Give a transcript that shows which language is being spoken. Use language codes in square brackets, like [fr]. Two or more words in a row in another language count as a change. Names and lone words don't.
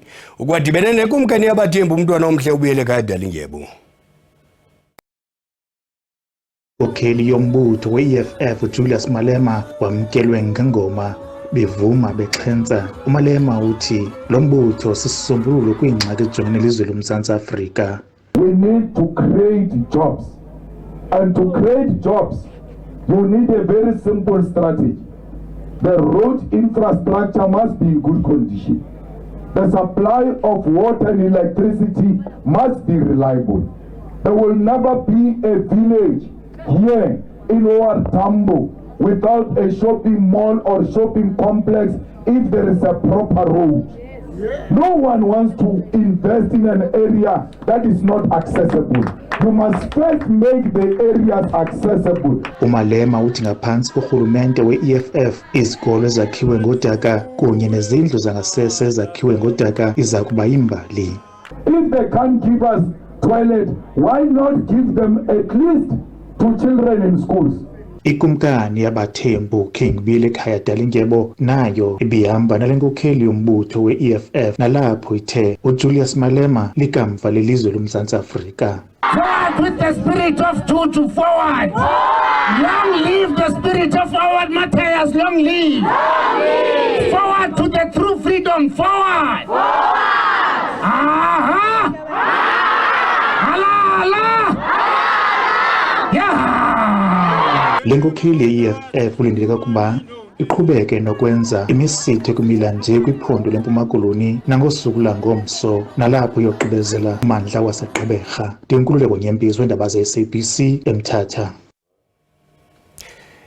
[xh] Ukwadibene nekumkani yabathembu umntwana omhle ubuyele ekhaya eDalindyebo. Inkokeli yombutho we-EFF uJulius Malema wamkelwe ngengoma bevuma bexhentsa. uMalema uthi lo mbutho sisisombululo kwiingxaki ejongene ilizwe loMzantsi Afrika. [en] We need to create jobs. And to create jobs, you need a very simple strategy. The road infrastructure must be in good condition. The supply of water and electricity must be reliable. There will never be a village here in Lower Tambo without a shopping mall or shopping complex if there is a proper road. No one wants to invest in an area that is not accessible. You must first make the areas accessible. [xh] uMalema uthi ngaphantsi korhulumente we-EFF izikolo ezakhiwe ngodaka kunye nezindlu zangasese ezakhiwe ngodaka iza kuba yimbali. [en] If they can't give us toilet, why not give them at least to children in schools? [xh] Ikumkani yabathembu King Bile ekhaya Dalindyebo nayo ibihamba nale nkokheli yombutho we-EFF nalapho ithe uJulius Malema likamva lelizwe loMzantsi Afrika. [en] Forward with the spirit of Tutu, forward! Long live the spirit of forward, Matthias, long live! Forward to the true freedom, forward! Aha! Allah, Allah! Yeah! [xh] Lenkokheli ye-EFF kulindeleka ukuba iqhubeke nokwenza imisitho ekumila nje kwiphondo leMpuma Koloni nangosuku langomso nalapho iyogqibezela ummandla waseGqeberha. Ndinkululeko Nyembezi weendaba ze-SABC eMthatha.